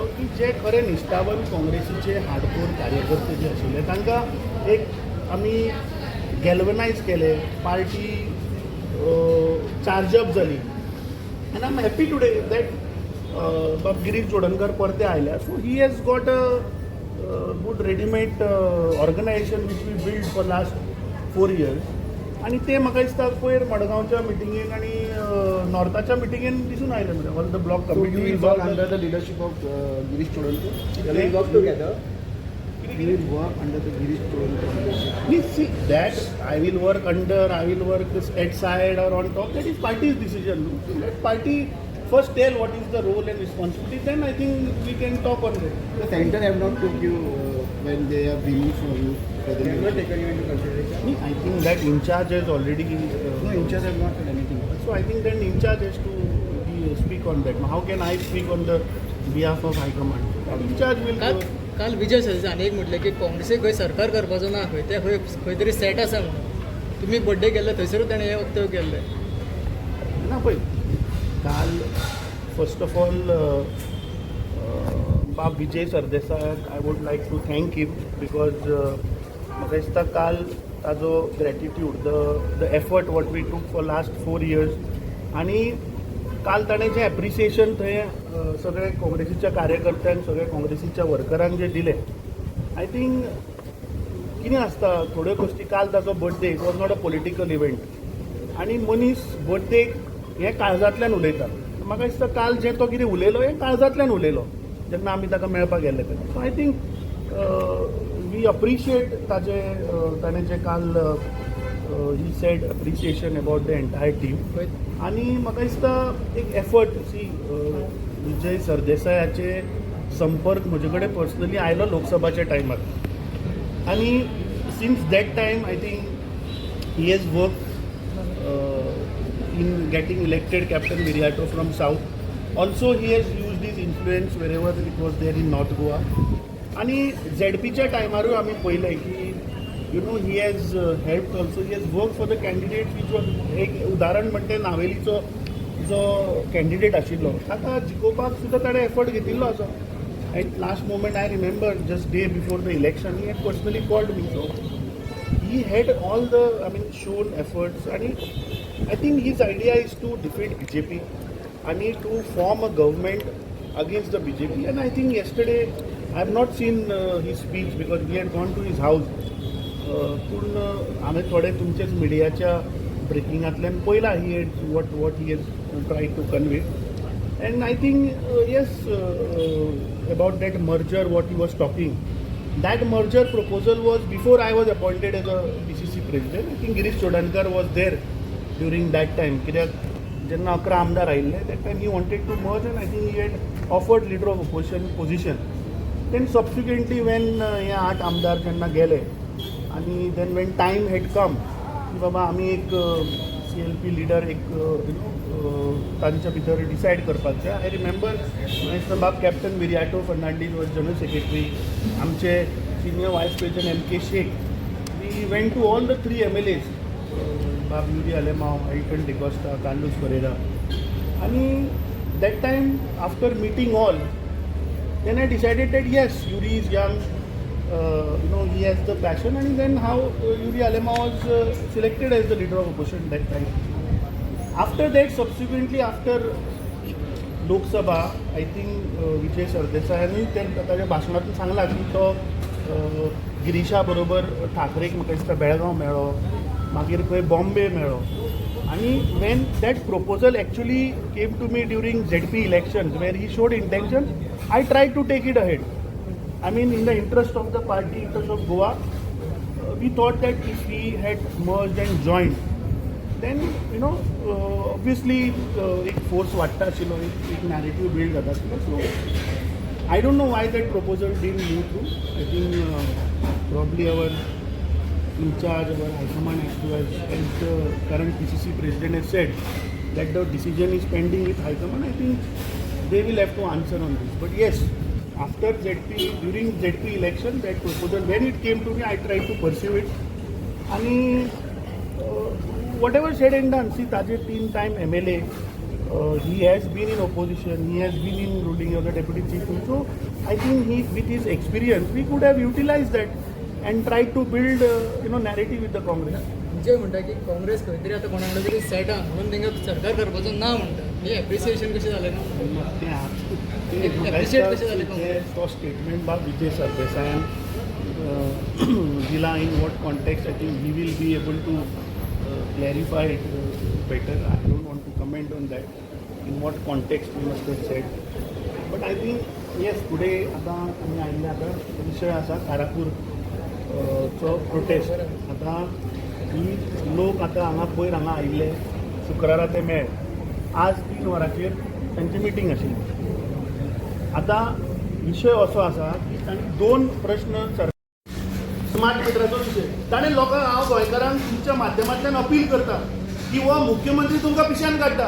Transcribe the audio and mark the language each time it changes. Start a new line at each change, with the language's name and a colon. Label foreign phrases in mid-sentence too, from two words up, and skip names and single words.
Konkani: की जे खरे निश्ठावन काँग्रेसीचे हार्डकोर कार्यकर्ते जे आशिल्ले तांकां एक आमी गॅल्वनायज केले पार्टी चार्जअप जाली
English: And I am happy today that
Konkani: गिरीश चोडणकर परते आयल्या
English: So he has got a good readymade organisation which we build for last 4 years
Konkani: आणि ते म्हाका दिसता पयर मडगांवच्या मिटिंगेक आणि नॉर्थाच्या मिटिंगेन दिसून आयले म्हणजे
English: all the block So you कमिटी will work under the leadership of Girish Chodankar. You will work together. You will work under the Girish Chodankar leadership. Please see that I will work under, I will work at side or on top. That is party's decision. Let party first tell what is the role and responsibility. Then I think we can talk on that. The center have not took you when they have removed from you. They have not taken you into consideration. I think that in charge has already. No, in charge have not done anything. So I think then in charge has to speak on that. How can I speak on the behalf of High Command? In charge will.
Konkani: काल विजय सरदेसायान एक म्हटलें की काँग्रेसीक खंय सरकार करपाचो ना खंय ते खंय तरी सेट आसा म्हणून तुमी बड्डे केल्ले थंयसरूच ताणें हें वक्तव्य केल्लें ना पळय काल
English: first of all
Konkani: बाब विजय सरदेसाय
English: I would like to thank him because
Konkani: म्हाका दिसता काल ताजो
English: gratitude the effort what we took for last 4 years
Konkani: आनी काल ताणें जें एप्रिसिएशन थंय सगळे काँग्रेसीच्या कार्यकर्त्यांक सगळे काँग्रेसीच्या वर्करांक जें दिलें
English: I think
Konkani: कितें आसता थोड्यो गोश्टी काल ताजो बर्थडे
English: it was not a political event
Konkani: आनी मनीस बर्थडेक हे काळजांतल्यान उलयता म्हाका दिसता काल जे तो कितें उलयलो हें काळजांतल्यान उलयलो जेन्ना आमी ताका मेळपाक गेल्ले तेन्ना.
English: So I think we appreciate
Konkani: ताणें जें काल
English: he said appreciation about the entire team.
Konkani: आनी म्हाका दिसता एक एफर्ट सी विजय सरदेसायाचे संपर्क म्हजे कडेन पर्सनली आयलो लोकसभाच्या टायमार आनी
English: since that time I think he has work in getting elected Captain Viriato from South. Also he has used his influence wherever it was there in North Goa.
Konkani: आणि ZPच्या टायमारूय आमी पळयलें की
English: you know he has helped also. he has work for the candidate which was
Konkani: एक उदाहरण म्हणटे नावेलीचो जो कॅन्डिडेट आशिल्लो ताका जिखोवपाक सुद्दां ताणें एफर्ट घेतिल्लो आसा.
English: at last moment I remember just day before the election he had personally called me. सो he had all the shown efforts and I think his idea is to defeat BJP and to form a government against the BJP. And I think yesterday I have not seen his speech because we had gone to his house.
Konkani: पूर्ण आम्ही थोडे तुमचेच मिडियाच्या ब्रेकिंगांतल्यान पळयला
English: he had what he has tried to convey. And I think yes, about that merger what he was talking. That merger proposal was before I was appointed as a PCC president. I think Girish Chodankar was there during that time.
Konkani: कित्याक जेन्ना 11 आमदार आयिल्ले
English: that time he wanted to merge and I think he had offered leader of opposition position. Then subsequently when
Konkani: हे 8 आमदार जेन्ना गेले आणि
English: then when time had come
Konkani: की बाबा आमी एक CLP लिडर एक तांच्या भितर डिसायड करपाक जाय.
English: I remember Bab Captain Viriato Fernandes was General Secretary.
Konkani: आमचे
English: senior vice president
Konkani: MK शेख.
English: We went to all the 3 MLAs Bab Yuri Alemao, Elton D'Costa, Carlos Pereira. आणि that time after meeting all then I decided that yes, Yuri is young, he has the passion, and then how Yuri Alema was selected as the leader of opposition that time. After that, subsequently after Lok Sabha, I think
Konkani: विजय सरदेसायांनी ताच्या भाशणातून सांगला की तो गिरीशा बरोबर ठाकरेक म्हाका दिसता बेळगांव मेळ्ळो, मागीर खंय बॉम्बे मेळ्ळो.
English: आणि when that proposal actually came to me during ZP elections where he showed intention, I tried to take it ahead. I mean, in the interest of the party, interest of Goa, we thought that if we had merged and joined, then obviously
Konkani: एक फोर्स वाडटा आशिल्लो, एक नॅरेटिव्ह बिल्ड जाता आशिल्लो.
English: सो I don't know why that proposal didn't move through. I think probably our in charge, our High Command as the current PCC president has said that the decision is pending with High Command. I think they will have to answer on this. But yes, after ZP, during ZP election, that proposal, when it came to me, I tried to pursue it. And whatever said and done, see, Taje 3-time MLA, he has been in opposition, he has been in ruling as a deputy chief. So I think with his experience, we could have utilized that and tried to build narrative with the Congress.
Konkani: जे म्हणटा की काँग्रेस खंय तरी आतां कोणाकडे तरी सेट आहा म्हणून तांकां सरकार करपाचो ना म्हणटा. हे एप्रिसिएशन कशें जालें ना? Appreciate कशें जालें तो स्टेटमेंट बाब विजय सरदेसायान दिला.
English: In what context I think he will be able to clarify it better. I don't want to comment on that in what context you must have said. But I think yes today
Konkani: आतां आमी आयिल्ले आतां विशय आसा कारापूर चो प्रोटेस्ट. आतां ही लोक आतां हांगा पयर हांगा आयिल्ले शुक्रारा ते मेळ. आज 3 वरांचेर तांची मिटींग आशिल्ली. आतां विशय असो आसा की तांणी 2 प्रश्न स्मार्ट मिटराचो विशय ताणें लोकांक हांव गोंयकारांक तुमच्या माध्यमांतल्यान अपील करता की हो मुख्यमंत्री तुमकां पिश्यान काडटा.